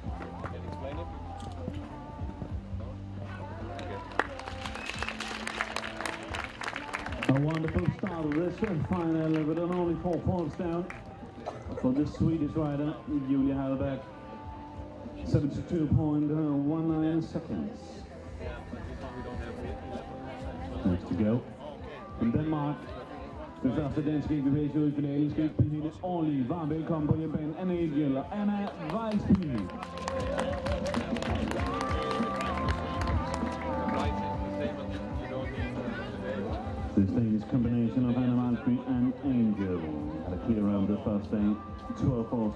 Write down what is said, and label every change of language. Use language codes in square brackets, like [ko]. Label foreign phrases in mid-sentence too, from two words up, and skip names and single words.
[en] A wonderful start of this final with only 4 points down for the Swedish rider Julia Hallberg. 72.19 seconds. Next to go from Denmark. [da] Den første danske ekvipage ud i finalen skal ikke blive hende ordentligt. Varmt velkommen på hjemmebanen. Anna Edgjell og Anna Vejlsby. [en] This Danish combination of Anna Vejlsby and Angel had a clear over the first day. 12 falls.